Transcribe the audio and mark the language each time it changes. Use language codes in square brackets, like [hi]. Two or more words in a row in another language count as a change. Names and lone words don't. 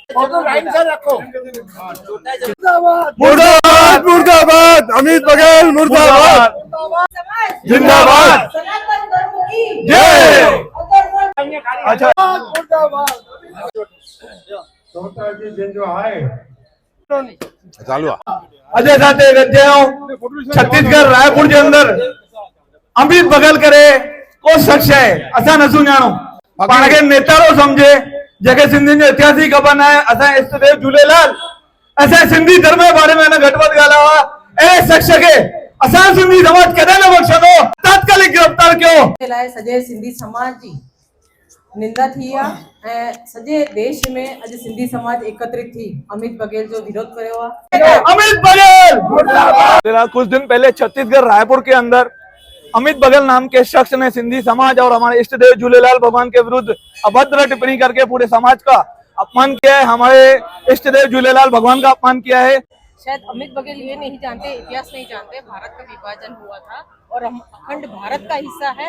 [hi] मुर्दाबाद मुर्दाबाद अमित बघेल मुर्दाबाद जिंदाबाद जय। अच्छा चालू [sd] अजय साथे छत्तीसगढ़ रायपुर [hi] के अंदर [sd] अमित बघेल करे को शख्स है असा न सुञाणो पाण खे नेतारो समझे जेके सिंधियुनि जो इतिहास ही ख़बर न आहे। असां इष्टदेव झूलेलाल असां सिंधी धर्म जे बारे में न घटि वधि ॻाल्हायो आहे। अहिड़े शख्स खे असां सिंधी समाज कॾहिं न बख़्शंदो। तात्कालिक गिरफ़्तार कयो। सॼे सिंधी समाज जी निंदा थी आहे ऐं सॼे देश में अॼु सिंधी समाज एकत्रित थी अमित बघेल जो विरोध कयो आहे। [hi] अमित बघेल कुछ दिन पहले छत्तीसगढ़ रायपुर के अंदर अमित बघेल नाम के शख्स ने सिंधी समाज और हमारे इष्ट देव झूलेलाल भगवान के विरुद्ध अभद्र टिप्पणी करके पूरे समाज का अपमान किया है। हमारे इष्ट देव झूलेलाल भगवान का अपमान किया है। शायद अमित बघेल ये नहीं जानते, इतिहास नहीं जानते, भारत का विभाजन हुआ था और हम अखंड भारत का हिस्सा है।